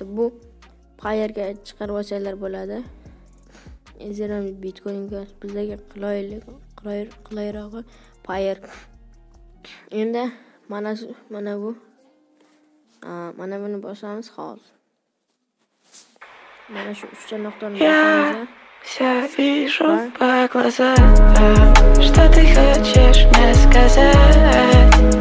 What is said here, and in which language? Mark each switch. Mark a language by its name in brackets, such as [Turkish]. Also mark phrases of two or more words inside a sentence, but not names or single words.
[Uzbek] Bu Payrga chiqarib olsanglar bo'ladi. Ethereum, Bitcoin bizlarga qulayroq Payr. Endi mana buni bosamiz hozir. Mana shu 3 ta nuqtani bosamiz. [Russian] Я вижу по глазам, что ты хочешь мне сказать.